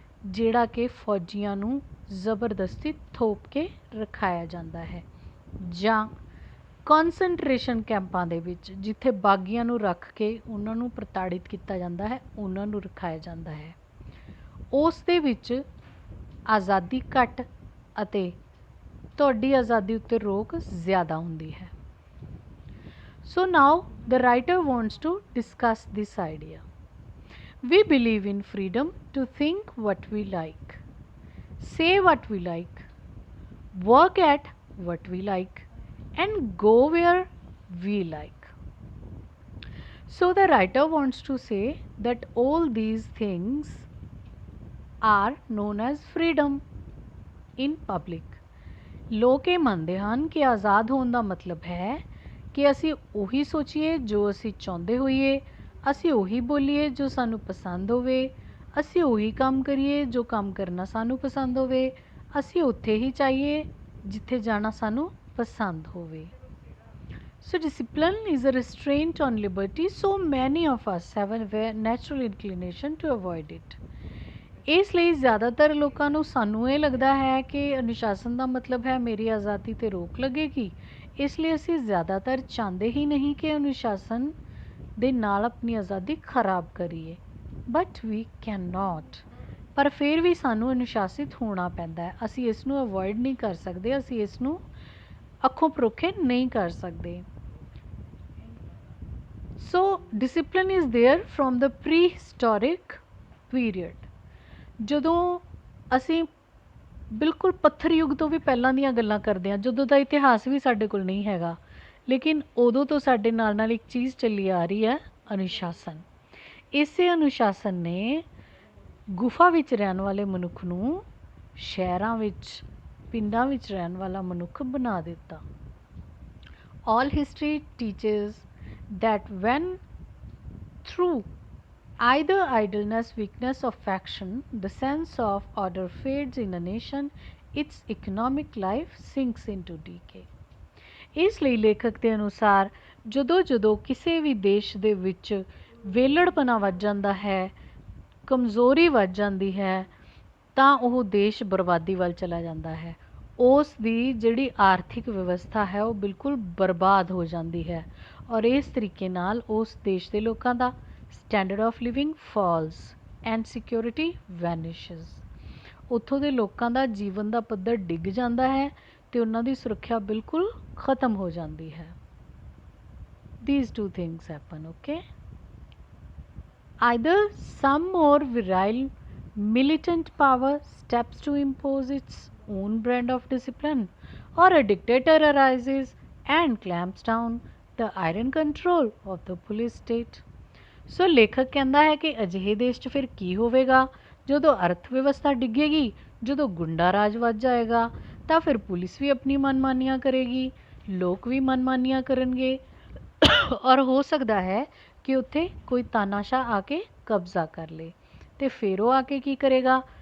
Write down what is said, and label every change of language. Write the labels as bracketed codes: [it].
[pa] ਜਿਹੜਾ ਕਿ ਫੌਜੀਆਂ ਨੂੰ ਜ਼ਬਰਦਸਤੀ ਥੋਪ ਕੇ ਰਖਾਇਆ ਜਾਂਦਾ ਹੈ, ਜਾਂ ਕੌਨਸੈਂਟਰੇਸ਼ਨ ਕੈਂਪਾਂ ਦੇ ਵਿੱਚ ਜਿੱਥੇ ਬਾਗੀਆਂ ਨੂੰ ਰੱਖ ਕੇ ਉਹਨਾਂ ਨੂੰ ਪ੍ਰਤਾੜਿਤ ਕੀਤਾ ਜਾਂਦਾ ਹੈ, ਉਹਨਾਂ ਨੂੰ ਰਖਾਇਆ ਜਾਂਦਾ ਹੈ। ਉਸ ਦੇ ਵਿੱਚ ਆਜ਼ਾਦੀ ਘੱਟ ਅਤੇ ਤੁਹਾਡੀ ਆਜ਼ਾਦੀ ਉੱਤੇ ਰੋਕ ਜ਼ਿਆਦਾ ਹੁੰਦੀ ਹੈ। [en] So now the writer wants to discuss this idea. We believe in freedom to think what we like, say what we like, work at what we like, and go where we like. So the writer wants to say that all these things are known as freedom in public. [pa] ਲੋਕ ਇਹ ਮੰਨਦੇ ਹਨ ਕਿ ਆਜ਼ਾਦ ਹੋਣ ਦਾ ਮਤਲਬ ਹੈ ਕਿ ਅਸੀਂ ਉਹੀ ਸੋਚੀਏ ਜੋ ਅਸੀਂ ਚਾਹੁੰਦੇ ਹੋਈਏ, ਅਸੀਂ ਉਹੀ ਬੋਲੀਏ ਜੋ ਸਾਨੂੰ ਪਸੰਦ ਹੋਵੇ, ਅਸੀਂ ਉਹੀ ਕੰਮ ਕਰੀਏ ਜੋ ਕੰਮ ਕਰਨਾ ਸਾਨੂੰ ਪਸੰਦ ਹੋਵੇ, ਅਸੀਂ ਉੱਥੇ ਹੀ ਚਾਹੀਏ ਜਿੱਥੇ ਜਾਣਾ ਸਾਨੂੰ ਪਸੰਦ ਹੋਵੇ। [en] So discipline is a restraint on liberty, so many of us have a natural inclination to avoid it. [pa] ਇਸ ਲਈ ਜ਼ਿਆਦਾਤਰ ਲੋਕਾਂ ਨੂੰ ਸਾਨੂੰ ਇਹ ਲੱਗਦਾ ਹੈ ਕਿ ਅਨੁਸ਼ਾਸਨ ਦਾ ਮਤਲਬ ਹੈ ਮੇਰੀ ਆਜ਼ਾਦੀ 'ਤੇ ਰੋਕ ਲੱਗੇਗੀ, ਇਸ ਲਈ ਅਸੀਂ ਜ਼ਿਆਦਾਤਰ ਚਾਹੁੰਦੇ ਹੀ ਨਹੀਂ ਕਿ ਅਨੁਸ਼ਾਸਨ ਦੇ ਨਾਲ ਆਪਣੀ ਆਜ਼ਾਦੀ ਖਰਾਬ ਕਰੀਏ, [en] But we can not. [pa] ਪਰ ਫਿਰ ਵੀ ਸਾਨੂੰ ਅਨੁਸ਼ਾਸਿਤ ਹੋਣਾ ਪੈਂਦਾ ਹੈ, ਅਸੀਂ ਇਸ ਨੂੰ ਅਵੋਇਡ ਨਹੀਂ ਕਰ ਸਕਦੇ, ਅਸੀਂ ਇਸ ਨੂੰ ਅੱਖੋਂ ਪਰੋਖੇ ਨਹੀਂ ਕਰ ਸਕਦੇ। [en] So discipline is there from the pre historic period. [pa] ਜਦੋਂ ਅਸੀਂ ਬਿਲਕੁਲ ਪੱਥਰ ਯੁੱਗ ਤੋਂ ਵੀ ਪਹਿਲਾਂ ਦੀਆਂ ਗੱਲਾਂ ਕਰਦੇ ਹਾਂ, ਜਦੋਂ ਦਾ ਇਤਿਹਾਸ ਵੀ ਸਾਡੇ ਕੋਲ ਨਹੀਂ ਹੈਗਾ, ਲੇਕਿਨ ਉਦੋਂ ਤੋਂ ਸਾਡੇ ਨਾਲ ਨਾਲ ਇੱਕ ਚੀਜ਼ ਚੱਲੀ ਆ ਰਹੀ ਹੈ, ਅਨੁਸ਼ਾਸਨ। ਇਸੇ ਅਨੁਸ਼ਾਸਨ ਨੇ ਗੁਫਾ ਵਿੱਚ ਰਹਿਣ ਵਾਲੇ ਮਨੁੱਖ ਨੂੰ ਸ਼ਹਿਰਾਂ ਵਿੱਚ, ਪਿੰਡਾਂ ਵਿੱਚ ਰਹਿਣ ਵਾਲਾ ਮਨੁੱਖ ਬਣਾ ਦਿੱਤਾ। [en] All history teaches that when through either idleness, weakness of faction, the sense of order fades in a nation, its economic life sinks into decay. [pa] ਇਸ ਲਈ ਲੇਖਕ ਦੇ ਅਨੁਸਾਰ ਜਦੋਂ ਕਿਸੇ ਵੀ ਦੇਸ਼ ਦੇ ਵਿੱਚ ਵੇਲੜਪਣਾ ਵੱਧ ਜਾਂਦਾ ਹੈ, ਕਮਜ਼ੋਰੀ ਵੱਧ ਜਾਂਦੀ ਹੈ, ਤਾਂ ਉਹ ਦੇਸ਼ ਬਰਬਾਦੀ ਵੱਲ ਚਲਾ ਜਾਂਦਾ ਹੈ। ਉਸ ਦੀ ਜਿਹੜੀ ਆਰਥਿਕ ਵਿਵਸਥਾ ਹੈ ਉਹ ਬਿਲਕੁਲ ਬਰਬਾਦ ਹੋ ਜਾਂਦੀ ਹੈ, ਔਰ ਇਸ ਤਰੀਕੇ ਨਾਲ ਉਸ ਦੇਸ਼ ਦੇ ਲੋਕਾਂ ਦਾ [en] Standard of living falls and security vanishes. [pa] ਉੱਥੋਂ ਦੇ ਲੋਕਾਂ ਦਾ ਜੀਵਨ ਦਾ ਪੱਧਰ ਡਿੱਗ ਜਾਂਦਾ ਹੈ ਅਤੇ ਉਹਨਾਂ ਦੀ ਸੁਰੱਖਿਆ ਬਿਲਕੁਲ ਖਤਮ ਹੋ ਜਾਂਦੀ ਹੈ। [en] These two things happen, okay? Either some more virile militant power steps to impose its own brand of discipline, or a dictator arises and clamps down the iron control of the police state. [pa] ਸੋ ਲੇਖਕ ਕਹਿੰਦਾ ਹੈ ਕਿ ਅਜਿਹੇ ਦੇਸ਼ 'ਚ ਫਿਰ ਕੀ ਹੋਵੇਗਾ? ਜਦੋਂ ਅਰਥ ਵਿਵਸਥਾ ਡਿੱਗੇਗੀ, ਜਦੋਂ ਗੁੰਡਾ ਰਾਜ ਵੱਧ ਜਾਏਗਾ, ਤਾਂ ਫਿਰ ਪੁਲਿਸ ਵੀ ਆਪਣੀ ਮਨਮਾਨੀਆਂ ਕਰੇਗੀ, ਲੋਕ ਵੀ ਮਨਮਾਨੀਆਂ ਕਰਨਗੇ, ਔਰ ਹੋ ਸਕਦਾ ਹੈ ਕਿ ਉੱਥੇ ਕੋਈ ਤਾਨਾਸ਼ਾਹ ਆ ਕੇ ਕਬਜ਼ਾ ਕਰ ਲੇ, ਅਤੇ ਫਿਰ ਉਹ ਆ ਕੇ ਕੀ ਕਰੇਗਾ?